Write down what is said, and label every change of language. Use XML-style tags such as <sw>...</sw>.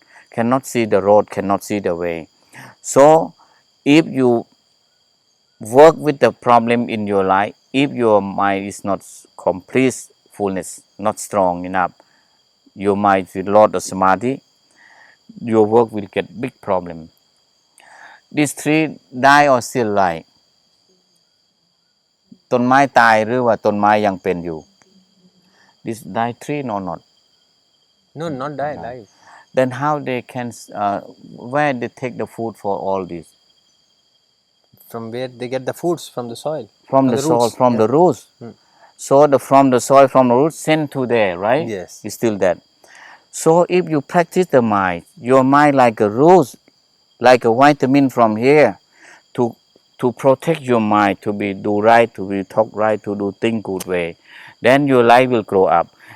<en>Cannot see the road, cannot see the way. So if you work with the problem in your life, if your mind is not complete fullness, not strong enough, your mind will lot of samadhi, your work will get big problem. These three die or still alive?</en> <th>ต้นไม้ตายหรือว่าต้นไม้ยังเป็นอยู่</th> <en>This die tree or not? No, not die. Life. Then how they can where they take the food for all this? From where they get the foods? From the soil. From the soil, roots. from Yeah. the roots. So from the soil, from the roots, sent to there, right? Yes. It's still that. So if you practice the mind, your mind like a roots, like a vitamin from here, to protect your mind, to be do right, to be talk right, to do thing good way, then your life will grow up.</en>